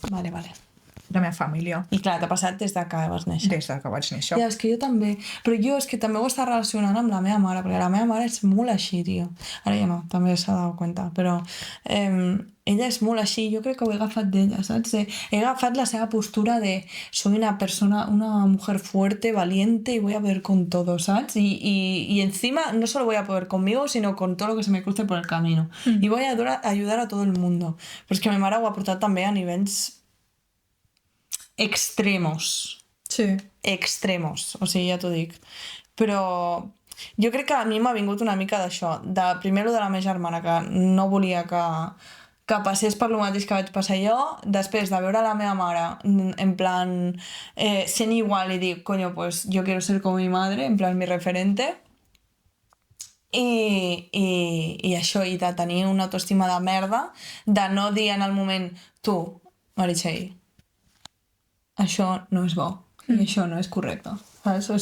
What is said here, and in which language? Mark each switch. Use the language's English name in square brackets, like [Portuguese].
[Catalan] Vale. La meva família. I clar, t'ha passat des de que vas néixer. Des de que vaig néixer. Ja, és que jo també. Però jo és que també ho està relacionant amb la meva mare, perquè la meva mare és molt així, tio. Ara ja no, també s'ha [Spanish] dado cuenta, [Catalan] però ella és molt així, jo crec que ho he agafat d'ella, saps? He agafat la seva postura de [Spanish] soy una persona, una mujer fuerte, valiente y voy a poder con todo, ¿sabes? Y encima no solo voy a poder conmigo, sino con todo lo que se me cruce por el camino. Y voy a ayudar a todo el mundo. [Catalan] Però és que ma mare ho ha portat també a nivells extremos. Sí. Extremos, o sigui, ja t'ho dic. Però jo crec que a mi m'ha vingut una mica d'això, de primer lo de la meva germana, que no volia que passés per lo mateix que vaig passar jo, després de veure la meva mare en plan sent igual i dir, [Spanish] coño, pues yo quiero ser como mi madre, en plan mi referente, [Catalan] i això, i de tenir una autoestima de merda, de no dir en el moment, tu, Meritxell, això no és bo, i això no és correcte, saps?